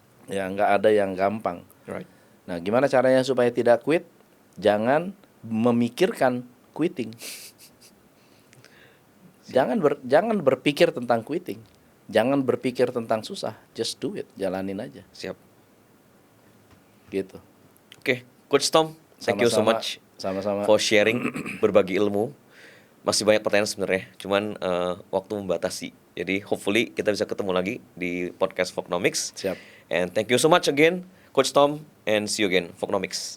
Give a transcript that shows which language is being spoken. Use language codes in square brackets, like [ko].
[id] Ya nggak ada yang gampang. [en] Right. [id] Nah, gimana caranya supaya tidak quit? Jangan memikirkan quitting. Jangan berpikir tentang quitting. Jangan berpikir tentang susah. [en] Just do it. [id] Jalanin aja. Siap. Gitu. [en] Oke, Coach Tom, thank you so much [id] Sama-sama. [en] for sharing, [id] berbagi ilmu. Masih banyak pertanyaan sebenarnya, cuman waktu membatasi. Jadi [en] hopefully [id] kita bisa ketemu lagi di podcast Fognomics. Siap. [en] And thank you so much again, Coach Tom, and see you again, Fognomics.